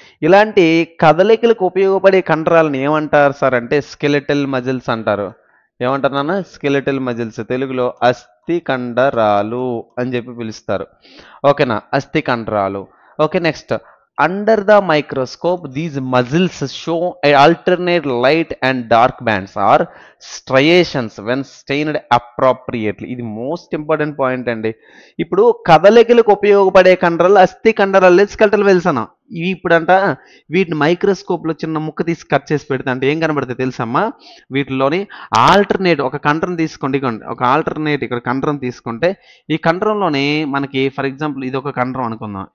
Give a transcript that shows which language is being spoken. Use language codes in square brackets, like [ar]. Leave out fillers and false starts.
[te] ఇలాంటి కదలికలకు ఉపయోగపడే కండరాలను ఏమంటారు సార్ అంటే స్కెలిటల్ మజిల్స్ అంటారు. ఏమంటారు నాన్న? Skeletal muscles. తెలుగులో అస్థి కండరాలు అని చెప్పి పిలుస్తారు. ఓకేనా? అస్థి కండరాలు. Okay, next [en] under the microscope these muscles show a alternate light and dark bands or striations when stained appropriately. [te] ఇది మోస్ట్ ఇంపార్టెంట్ పాయింట్ అండి. ఇప్పుడు కదలికలకు ఉపయోగపడే కండరాలు అస్థి కండరాలు స్కెలటల్ వెల్స్ అన్న. ఇవి ఇప్పుడంట వీటిని మైక్రోస్కోప్లో చిన్న ముక్క తీసి కట్ చేసి పెడితే అంటే ఏం కనబడుతుంది తెలుసమ్మా? వీటిలోని ఆల్టర్నేట్ ఒక కండరం తీసుకోండి, ఒక ఆల్టర్నేట్ ఇక్కడ కండరం తీసుకుంటే ఈ కండరంలోనే మనకి ఫర్ ఎగ్జాంపుల్ ఇది ఒక కండరం అనుకుందాం.